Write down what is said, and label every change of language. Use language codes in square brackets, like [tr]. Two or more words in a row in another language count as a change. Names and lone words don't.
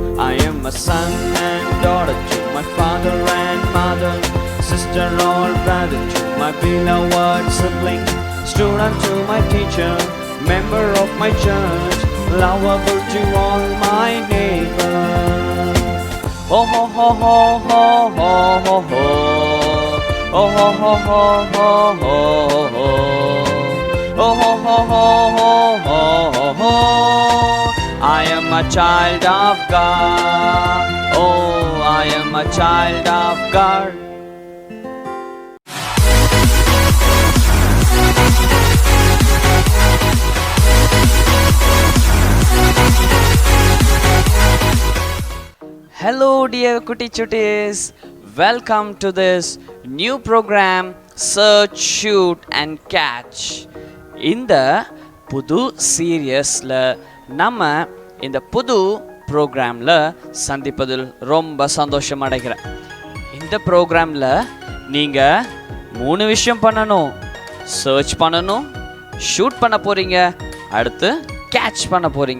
[en] I am a son and daughter to my father and mother, sister or brother to my beloved sibling, student to my teacher, member of my church, lovable to all my neighbors. Oh ho ho ho ho ho ho ho. Oh ho ho ho ho ho ho. Oh ho ho ho ho ho ho ho. I am a child of God. Oh, I am a child of God. Hello dear Kutti Chuttis, welcome to this new program Search, Shoot and Catch. [ta] இந்த புது சீரியஸில் நம்ம இந்த புது ப்ரோக்ராமில் சந்திப்பதில் ரொம்ப சந்தோஷம் அடைகிறேன். இந்த ப்ரோக்ராமில் நீங்கள் 3 விஷயம் பண்ணணும். சர்ச் பண்ணணும், ஷூட் பண்ண போகிறீங்க, அடுத்து கேட்ச் பண்ண போகிறீங்க.